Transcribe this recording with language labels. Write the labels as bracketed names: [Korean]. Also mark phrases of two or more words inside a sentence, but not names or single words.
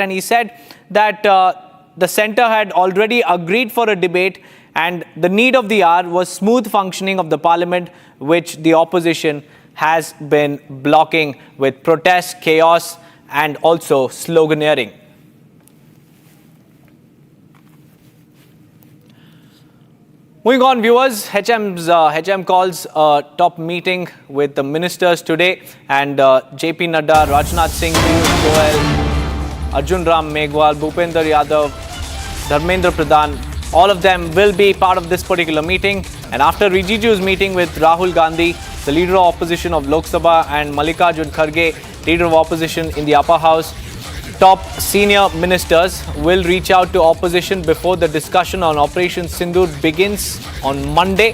[English] And he said that the centre had already agreed for a debate and the need of the hour was smooth functioning of the parliament, which the opposition has been blocking with protests, chaos and also sloganeering. Moving on, viewers, HM calls a top meeting with the ministers today, and JP Nadda, Rajnath Singh, Piyush Goyal, Arjun Ram Meghwal, Bhupender Yadav, Dharmendra Pradhan, all of them will be part of this particular meeting. And after Rijiju's meeting with Rahul Gandhi, the leader of opposition of Lok Sabha, and Mallikarjun Kharge, leader of opposition in the upper house, top senior ministers will reach out to opposition before the discussion on Operation Sindur begins on Monday.